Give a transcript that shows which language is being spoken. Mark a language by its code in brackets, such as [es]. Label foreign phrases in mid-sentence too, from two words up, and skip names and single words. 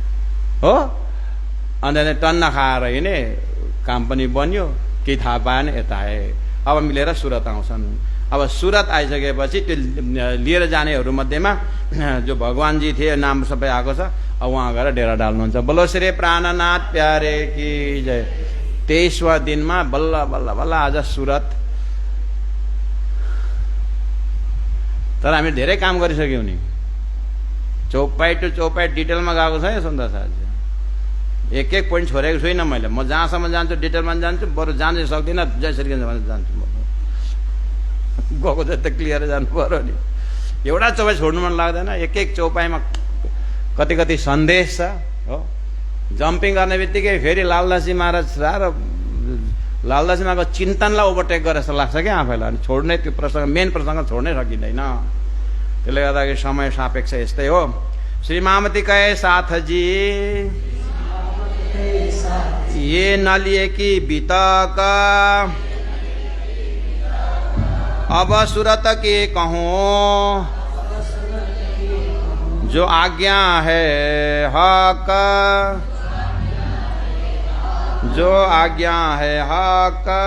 [ne] अन्त टन्न खाएर हिँडे, काम पनि बन्यो। केही थाहा पाएन, यता आए। अब मिलेर सुरत आउँछन्। अब सुरत आइसकेपछि त्यो लिएर जानेहरू मध्येमा जो भगवानजी थिए, नाम सबै आएको छ। अब उहाँ गएर डेरा डाल्नुहुन्छ। [hi] बोलो श्री प्राणनाथ प्यारे की जय। [ne] 23वां दिनमा बल्ल बल्ल बल्ल आज सुरत। तर हामी धेरै काम गरिसक्यौँ नि, चौपाई टु चौपाई डिटेलमा गएको छ यो सुन्दा साथी। एक एक पोइन्ट छोडेको छुइनँ मैले। म जहाँसम्म जान्छु डिटेलमा जान्छु, बरु जानै सक्दिनँ, जय श्री कृष्ण भनेर जान्छु। म गएको चाहिँ त क्लियर जानु पर्यो नि। एउटा चौपाई छोड्नु मन लाग्दैन। एक एक चौपाईमा कति कति सन्देश छ हो। जम्पिङ गर्ने बित्तिकै फेरि लालदासी महाराज र लालदासी महाराजको चिन्तनलाई ओभरटेक गरेर जस्तो लाग्छ क्या आफैलाई। अनि छोड्ने त्यो प्रसङ्ग, मेन प्रसङ्ग छोड्नै सकिँदैन। त्यसले गर्दाखेरि समय सापेक्ष यस्तै हो। [hi] श्री मामती कहे साथ जी ये न लिए कि बीतक, अब सूरत के कहूँ जो आज्ञा है हक, जो आज्ञा है हक।